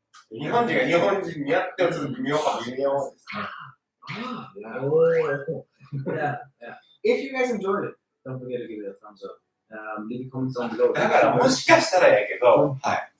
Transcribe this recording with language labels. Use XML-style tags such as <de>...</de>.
<ja>日本人が日本人にやってる微妙かも微妙ですね。</ja> <en>Yeah. If you guys enjoyed it, don't forget to give it a thumbs up. Leave comments down below.</en> <ja>だからもしかしたらやけど、はい。</ja>